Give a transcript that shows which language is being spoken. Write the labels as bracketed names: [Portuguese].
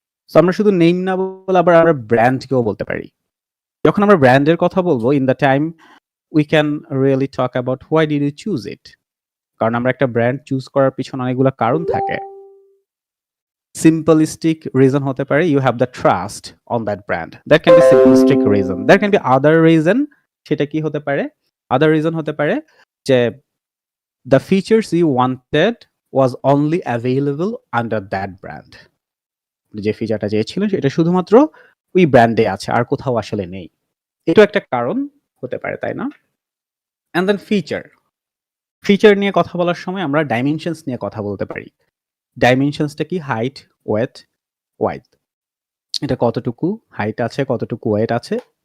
[Bangla] So আমরা শুধু name না বলে আবার আমরা ব্র্যান্ডকেও বলতে পারি। যখন আমরা ব্র্যান্ডের কথা বলবো, [English] In the time we can really talk about why did you choose it? [Bangla] কারণ আমরা একটা ব্র্যান্ড চুজ করার পিছনে অনেকগুলো কারণ থাকে। [English] Simplistic reason [Bangla] হতে পারে [English] you have the trust on that brand. That can be simplistic reason. There can be other reason. [Bangla] সেটা কি হতে পারে? [English] Other reason [Bangla] হতে পারে যে [English] the features you wanted was only available under that brand. [Bangla] যে ফিচারটা চেয়েছিলেন সেটা শুধুমাত্র ওই ব্র্যান্ডে আছে, আর কোথাও আসলে নেই। এটাও একটা কারণ হতে পারে, তাই না? [English] And then [Bangla] ফিচার নিয়ে কথা বলার সময় আমরা ডাইমেনশনস নিয়ে কথা বলতে পারি। ডাইমেনশনসটা কি? Height, wait, wide. এটা কতটুকু হাইট আছে, কতটুকু ওয়েট আছে।